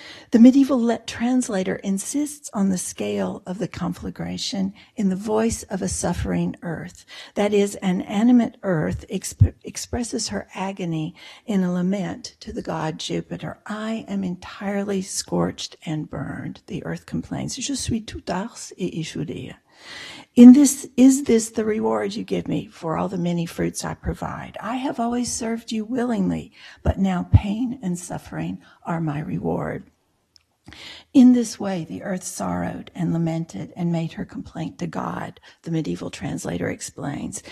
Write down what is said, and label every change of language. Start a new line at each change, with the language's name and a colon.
English: The medieval translator insists on the scale of the conflagration in the voice of a suffering earth. That is, an animate earth expresses her agony in a lament to the god Jupiter. I am entirely scorched and burned, the earth complains.
French: Je suis tout ars et échaudé.
English: Is this the reward you give me for all the many fruits I provide? I have always served you willingly, but now pain and suffering are my reward. In this way, the earth sorrowed and lamented and made her complaint to God, the medieval translator explains.